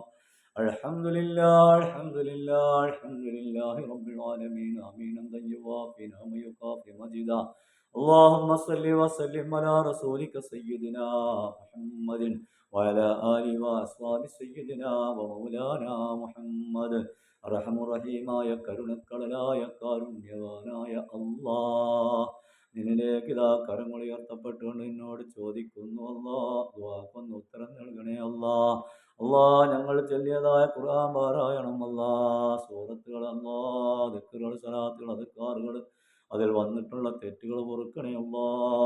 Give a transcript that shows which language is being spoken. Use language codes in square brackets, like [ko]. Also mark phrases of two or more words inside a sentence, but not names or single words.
[ar] الحمد لله الحمد لله الحمد لله رب العالمين آمين. يوافي نعم يكافي مجدا. اللهم صل وسلم على رسولك سيدنا محمد وعلى آله وأصحاب سيدنا ومولانا محمد. [ml] റഹമുറഹീമായ കരുണക്കടലായ കാരുണ്യവാനായ അല്ലാഹ്, നിന്നിലേക്ക് ഇതാ കരങ്ങൾ ഉയർത്തപ്പെട്ടുകൊണ്ട് എന്നോട് ചോദിക്കുന്നു അല്ലാഹ്, ദുആക്കൊന്ന് ഉത്തരം നൽകണേ അല്ലാഹ്. അല്ലാഹ്, ഞങ്ങൾ ചൊല്ലിയതായ ഖുർആൻ പാരായണം അല്ലാഹ്, സൂറത്തുകൾ അല്ലാഹ്, ദിക്റുകൾ, സലാത്തുകൾ, അദ്കാറുകൾ, അതിൽ വന്നിട്ടുള്ള തെറ്റുകൾ പൊറുക്കണേ അല്ലാഹ്.